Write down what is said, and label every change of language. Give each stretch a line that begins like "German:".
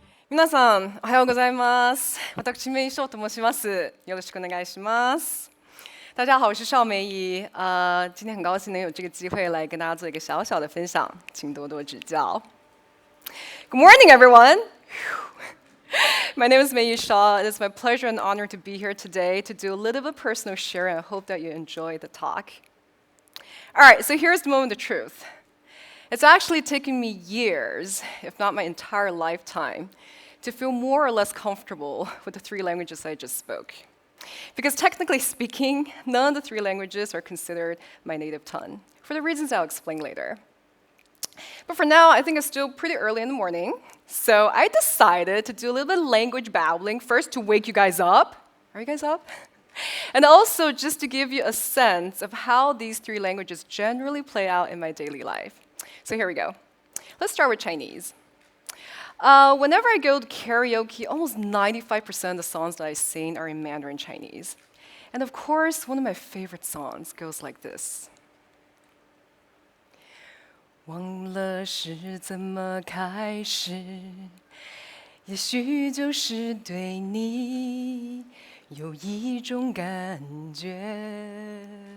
Japanese: 皆さん、おはようございます。私、梅姨少と申します。よろしくお願いします。
Chinese: 大家好，我是邵梅姨。今天很高兴能有这个机会来跟大家做一个小小的分享，请多多指教。
English: Good morning, everyone. My name is Mei Shaw. It is my pleasure and honor to be here today to do a little bit of personal sharing. I hope that you enjoy the talk. All right, so here's the moment of truth. It's actually taken me years, if not my entire lifetime, to feel more or less comfortable with the three languages I just spoke. Because technically speaking, none of the three languages are considered my native tongue, for the reasons I'll explain later. But for now, I think it's still pretty early in the morning, so I decided to do a little bit of language babbling, first to wake you guys up. Are you guys up? And also just to give you a sense of how these three languages generally play out in my daily life. So here we go. Let's start with Chinese. Whenever I go to karaoke, almost 95% of the songs that I sing are in Mandarin Chinese. And of course, one of my favorite songs goes like this.
Chinese: 忘了是怎么开始，也许就是对你有一种感觉。